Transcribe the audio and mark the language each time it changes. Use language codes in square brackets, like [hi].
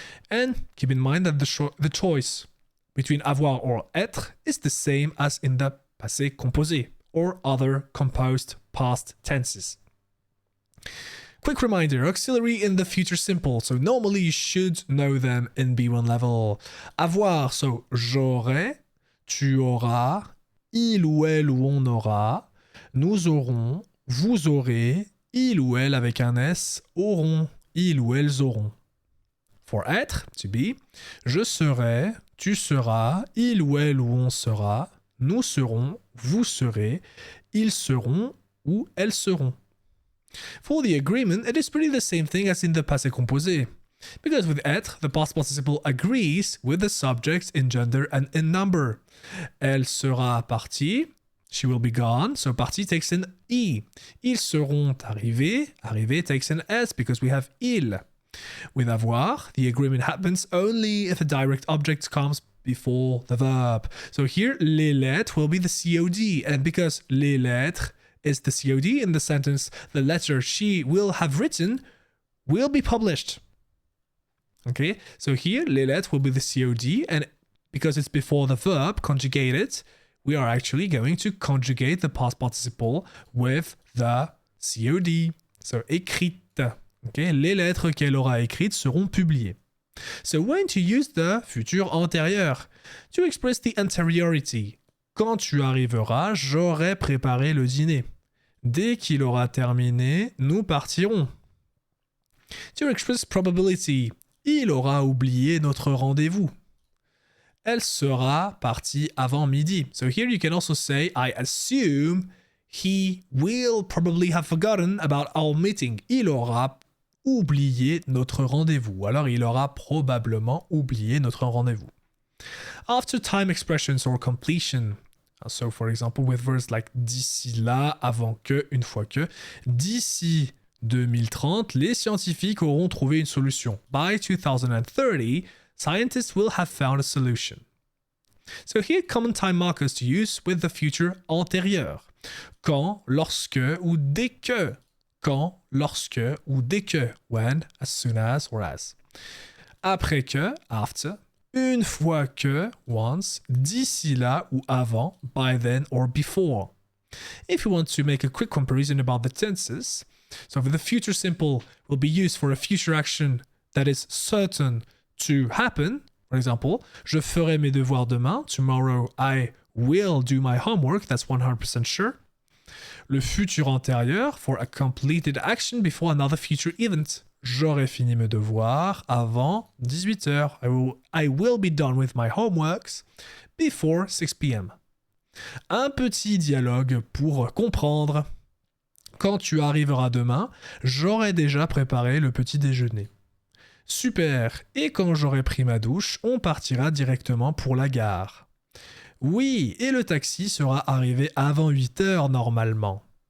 [en] And keep in mind that the choice between avoir or être is the same as in the passé composé or other composed past tenses. Quick reminder, auxiliary in the future simple, so normally you should know them in B1 level. [fr] Avoir, so j'aurai, tu auras, il ou elle ou on aura, nous aurons, vous aurez, il ou elle avec un S auront, ils ou elles auront. For être, to be, je serai, tu seras, il ou elle ou on sera, nous serons, vous serez, ils seront ou elles seront. [en] For the agreement, it is pretty the same thing as in the passé composé. Because with être, the past participle agrees with the subjects in gender and in number. [fr] Elle sera partie, [en] she will be gone, so partie takes an E. [fr] Ils seront arrivés, [en] arrivé takes an S because we have il. With avoir, the agreement happens only if a direct object comes before the verb. So here, les lettres will be the COD, and because les lettres is the COD in the sentence, the letter she will have written will be published. Okay, so here, les lettres will be the COD, and because it's before the verb conjugated, we are actually going to conjugate the past participle with the COD. So, écrite. [fr] Okay, les lettres qu'elle aura écrites seront publiées. [en] So when to use the [fr] futur antérieur? [en] To express the anteriority. [fr] Quand tu arriveras, j'aurai préparé le dîner. Dès qu'il aura terminé, nous partirons. [en] To express probability. [fr] Il aura oublié notre rendez-vous. Elle sera partie avant midi. [en] So here you can also say, I assume he will probably have forgotten about our meeting. [fr] Il aura oublié notre rendez-vous. Alors, il aura probablement oublié notre rendez-vous. [en] After time expressions or completion. So, for example, with words like d'ici là, avant que, une fois que. [fr] D'ici 2030, les scientifiques auront trouvé une solution. [en] By 2030, scientists will have found a solution. So here, common time markers to use with the future antérieur. [fr] Quand, lorsque ou dès que. Quand, lorsque ou dès que. [en] When, as soon as or as. [fr] Après que, [en] after. [fr] Une fois que, once. D'ici là ou avant, [en] by then or before. If you want to make a quick comparison about the tenses, so the future simple will be used for a future action that is certain to happen. For example, [fr] je ferai mes devoirs demain. [en] Tomorrow I will do my homework. That's 100% sure. Le futur antérieur, for a completed action before another future event. [fr] J'aurai fini mes devoirs avant 18h. [en] I will be done with my homeworks before 6 p.m. [fr] Un petit dialogue pour comprendre. Quand tu arriveras demain, j'aurai déjà préparé le petit déjeuner. Super. Et quand j'aurai pris ma douche, on partira directement pour la gare. Oui, et le taxi sera arrivé avant 8h normalement.